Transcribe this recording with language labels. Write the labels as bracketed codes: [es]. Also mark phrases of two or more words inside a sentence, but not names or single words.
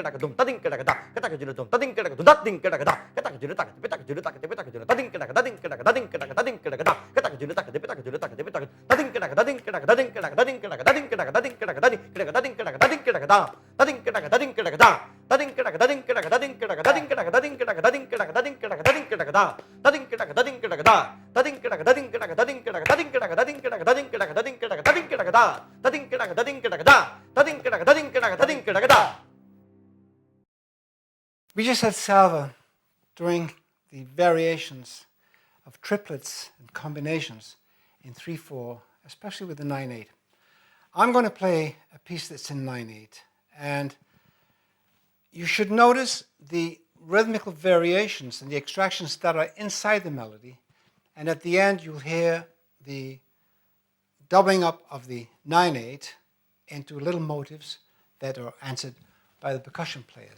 [en] dum ta ding ka da ka ta ka dum ta ding ka da ding ka da ka ta ka ta ka ta ka ta ding ka da ding ka da ding ka da ding ka da ka ta ka ta ka ta ding ka da ding ka da ding ka da ding ka da ding ka da ding ka da ding ka da ding ka da ding ka da ta ding ka da ding ka da ta ding ka da ding ka da ding ka da ding ka da ding ka da ding ka da ding ka da ding ka da ta ding ka da ding ka da ta ding ka da ding ka da ta ding ka da ding ka da ta ding ka da ding ka da ta ding ka da ding ka da ta ding ka da ding ka da ta ding ka da ding ka da ta ding ka da. We just had Salva doing the variations of triplets and combinations in 3/4, especially with the 9/8. I'm going to play a piece that's in 9/8, and you should notice the rhythmical variations and the extractions that are inside the melody, and at the end you'll hear the doubling up of the 9/8 into little motives that are answered by the percussion players.